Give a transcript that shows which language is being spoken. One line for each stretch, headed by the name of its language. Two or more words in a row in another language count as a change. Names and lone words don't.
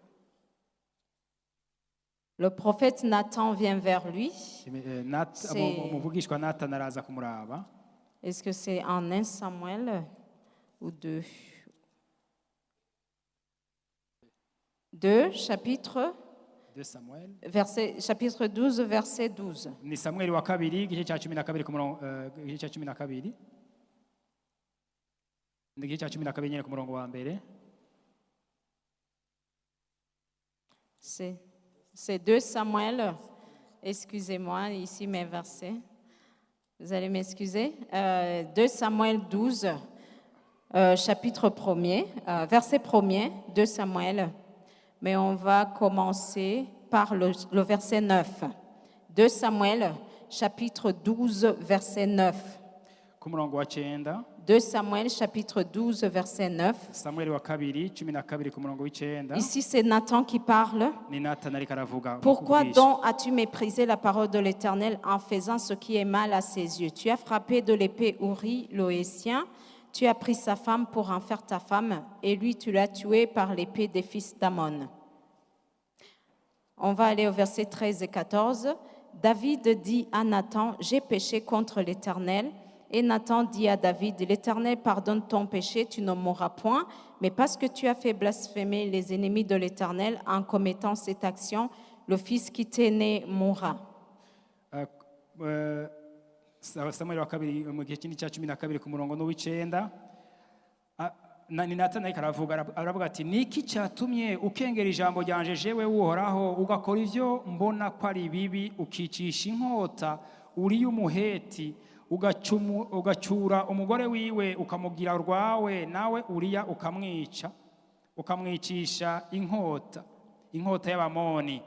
French: Le prophète Nathan vient vers lui. Est-ce que c'est en 1 Samuel ou 2? 2, chapitre 2 Samuel. Chapitre 12, verset 12.
Rundi: Ni Samuel wa kabiri igice cya 12 ku murongo igice cya 12. Igice cya 12 nyine ku murongo wa mbere.
French: C'est 2 Samuel. Excusez-moi, ici mes versets. Vous allez m'excuser. 2 Samuel 12, chapitre 1er, verset 1er, 2 Samuel, mais on va commencer par le verset 9. 2 Samuel, chapitre 12, verset 9.
Rundi: ku murongo wa 9.
French: 2 Samuel, chapitre 12, verset 9.
Rundi: Samueli wa kabiri 12 ku murongo w'9.
French: Ici, c'est Nathan qui parle.
Rundi: Ni Natani ariko aravuga.
French: Pourquoi donc as-tu méprisé la parole de l'Éternel en faisant ce qui est mal à ses yeux? Tu as frappé de l'épée Uri, l'Ohétien. Tu as pris sa femme pour en faire ta femme, et lui, tu l'as tué par l'épée des fils d'Amon. On va aller au verset 13 et 14. David dit à Nathan, j'ai péché contre l'Éternel. Et Nathan dit à David, l'Éternel pardonne ton péché, tu ne mourras point, mais parce que tu as fait blasphémer les ennemis de l'Éternel en commettant cette action, le fils qui t'est né mourra.
Rundi: Samueli wa kabiri mu gihe kindi cya 12 ku murongo w'9. Ni Natani ariko aravuga ati niki cyatumye ukengera ijambo ryanje jewe uhoraho ugakora ivyo mbona ko ari bibi ukicisha inkota uri umuheti ugacura umugore wiwe ukamugira rwawe nawe uriya ukamwicisha inkota y'abamoni.